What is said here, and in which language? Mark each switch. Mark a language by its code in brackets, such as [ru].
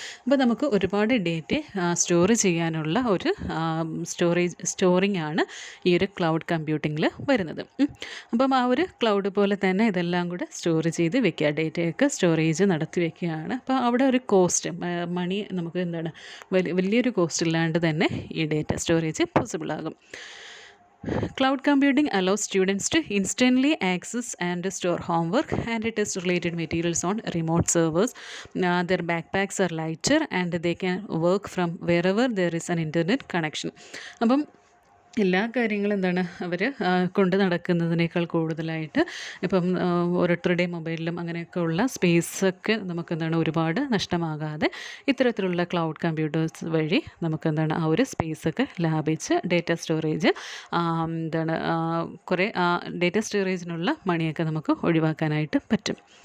[ml] അപ്പോൾ നമുക്ക് ഒരുപാട് ഡേറ്റ സ്റ്റോർ ചെയ്യാനുള്ള ഒരു സ്റ്റോറിംഗ് ആണ് ഈ ഒരു ക്ലൗഡ് കമ്പ്യൂട്ടിങ്ങിൽ വരുന്നത്. അപ്പം ആ ഒരു ക്ലൗഡ് പോലെ തന്നെ ഇതെല്ലാം കൂടെ സ്റ്റോർ ചെയ്ത് വെക്കുക, ഡേറ്റയൊക്കെ സ്റ്റോറേജ് നടത്തി വെക്കുകയാണ്. അപ്പോൾ അവിടെ ഒരു കോസ്റ്റ് മണി നമുക്ക് എന്താണ് വലിയൊരു കോസ്റ്റ് ഇല്ലാണ്ട് തന്നെ ഈ ഡേറ്റ സ്റ്റോറേജ് പോസിബിൾ ആകും. [en] Cloud computing allows students to instantly access and store homework and test-related materials on remote servers. Their backpacks are lighter and they can work from wherever there is an internet connection. [ml] അപ്പം എല്ലാ കാര്യങ്ങളും എന്താണ് അവർ കൊണ്ട് നടക്കുന്നതിനേക്കാൾ കൂടുതലായിട്ട് ഇപ്പം ഓരോരുത്തരുടെയും മൊബൈലിലും അങ്ങനെയൊക്കെ ഉള്ള സ്പേസൊക്കെ നമുക്കെന്താണ് ഒരുപാട് നഷ്ടമാകാതെ ഇത്തരത്തിലുള്ള ക്ലൗഡ് കമ്പ്യൂട്ടേഴ്സ് വഴി നമുക്കെന്താണ് ആ ഒരു സ്പേസൊക്കെ ലാഭിച്ച് ഡേറ്റ സ്റ്റോറേജ് എന്താണ് കുറേ ഡേറ്റ സ്റ്റോറേജിനുള്ള മണിയൊക്കെ നമുക്ക് ഒഴിവാക്കാനായിട്ട് പറ്റും.